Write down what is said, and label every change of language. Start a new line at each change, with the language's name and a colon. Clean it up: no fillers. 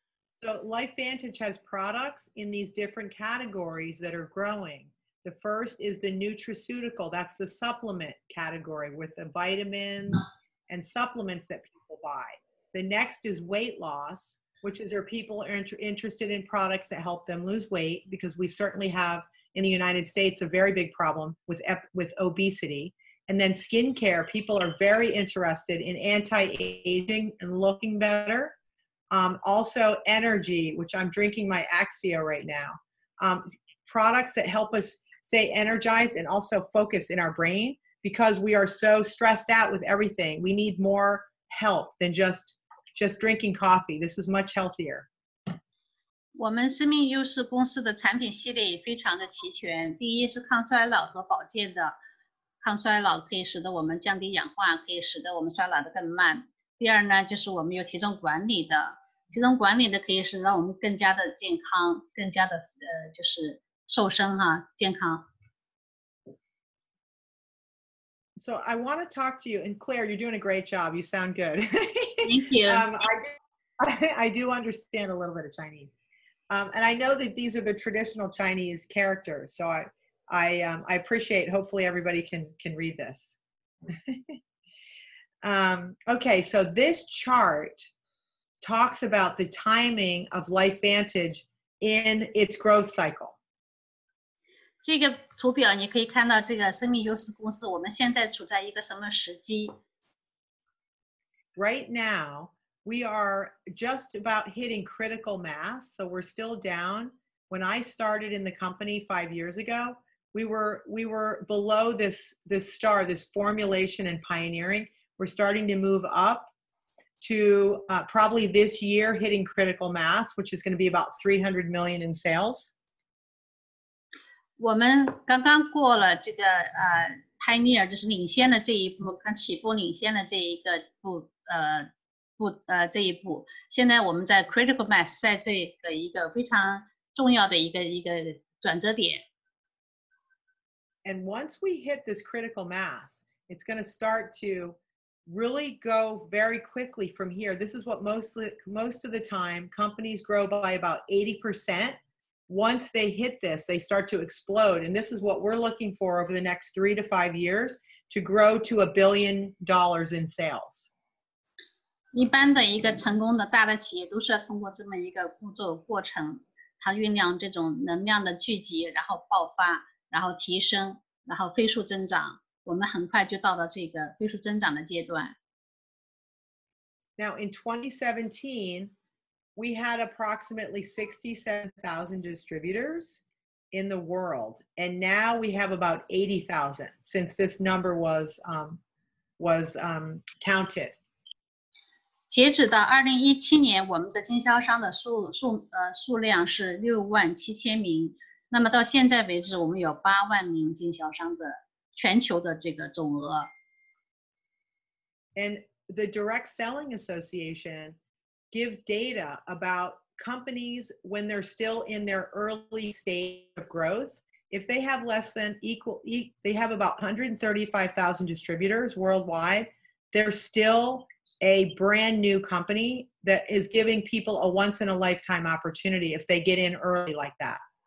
English: So LifeVantage has products in these different categories that are growing. The first is the nutraceutical. That's the supplement category with the vitamins and supplements that people buy. The next is weight loss, which is where people are interested in products that help them lose weight, because we certainly have in the United States a very big problem with obesity. And then skincare, people are very interested in anti-aging and looking better. Also energy, which I'm drinking my Axio right now. Products that help us stay energized and also focus in our brain, because we are so stressed out with everything. We need more help than just drinking coffee. This is much healthier.
Chinese: 我们生命优势公司的产品系列也非常的齐全。第一是抗衰老和保健的，抗衰老可以使得我们降低氧化，可以使得我们衰老的更慢。第二呢，就是我们有体重管理的，体重管理的可以使让我们更加的健康，更加的就是瘦身健康。
English: So I want to talk to you, and Claire, you're doing a great job. You sound good. Thank you. I do understand a little bit of Chinese. And I know that these are the traditional Chinese characters, so I appreciate. Hopefully, everybody can read this. Okay, so this chart talks about the timing of LifeVantage in its growth cycle.
Chinese: 这个图表你可以看到，这个生命优势公司我们现在处在一个什么时机
English: ？Right now, we are just about hitting critical mass, so we're still down. When I started in the company 5 years ago, we were below this star, this formulation and pioneering. We're starting to move up to probably this year hitting critical mass, which is going to be about 300 million in sales.
Chinese: 我们刚刚过了这个pioneer 就是领先的这一步，跟起步领先的这一个这一步，现在我们在 critical mass 在这个一个非常重要的一个转折点。
English: And once we hit this critical mass, it's going to start to really go very quickly from here. This is what most of the time companies grow by about 80%. Once they hit this, they start to explode. And this is what we're looking for over the next 3 to 5 years to grow to $1 billion in sales.
Chinese: 一般的一个成功的大的企业都是要通过这么一个步骤过程，它酝酿这种能量的聚集，然后爆发，然后提升，然后飞速增长。我们很快就到了这个飞速增长的阶段。
English: Now in 2017, we had approximately 67,000 distributors in the world, and now we have about 80,000 since this number was counted.
Chinese: 截止到2017年，我们的经销商的数量是67000名。那么到现在为止，我们有8万名经销商的全球的这个总额。
English: And the Direct Selling Association gives data about companies when they're still in their early stage of growth. If they have less than they have about 135,000 distributors worldwide, they're still a brand new company that is giving people a once in a lifetime opportunity if they get in early like that.